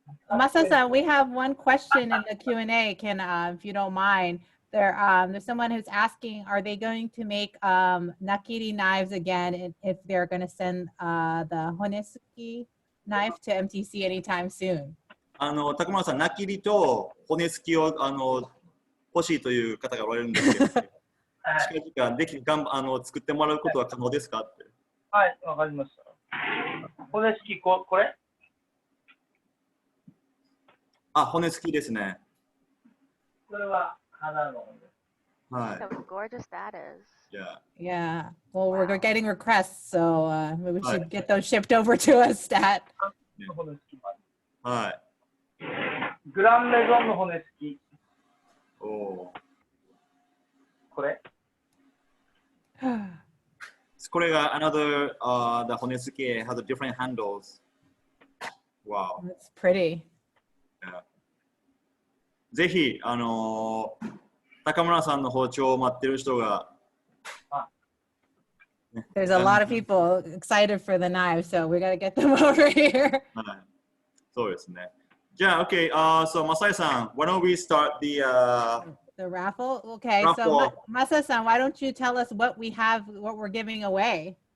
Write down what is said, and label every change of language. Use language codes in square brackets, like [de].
[en] Masa-san, we have one question in the Q&A. Can, if you don't mind, there's someone who's asking, are they going to make nakiri knives again, and if they're going to send the honesuki knife to MTC anytime soon? [ja] 高村さん、ナキリと骨付きを欲しいという方がおられるんですけど、近々でき作ってもらうことは可能ですかって。はい、わかりました。骨付きこれ？あ、骨付きですね。これは花の骨。はい。 [en] How gorgeous that is. Yeah. Yeah. Well, we're getting requests, so maybe we should get those shipped over to us, Stat. [ja] はい。グランメゾンの骨付き。おー。これ？これが [en] another the 骨付き has different handles. Wow. It's pretty. Yeah. [ja] ぜひ高村さんの包丁を待ってる人が。 [en] There's a lot of people excited for the knives, so we got to get them over here. [ja] はい。そうですね。じゃあ、OK. [en] So, Masai-san, why don't we start the raffle? Okay, raffle. So Masa-san, why don't you tell us what we're giving away?